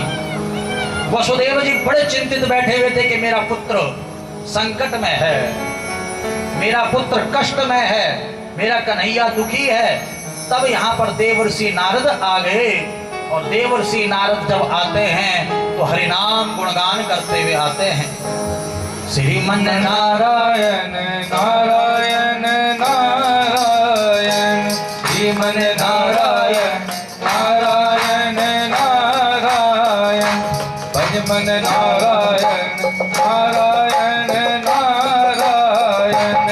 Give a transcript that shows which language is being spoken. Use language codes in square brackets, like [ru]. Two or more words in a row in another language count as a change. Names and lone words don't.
[hi] वसुदेव जी बड़े चिंतित बैठे हुए थे कि मेरा पुत्र संकट में है, मेरा पुत्र कष्ट में है, मेरा कन्हैया दुखी है। तब यहाँ पर देवर्षि नारद आ गए और देवर्षि नारद जब आते हैं तो हरिनाम गुणगान करते हुए आते हैं। श्रीमन नारायण नारायण नारायण श्रीमन नारायण नारायण नारायण भजमन नारायण नारायण नारायण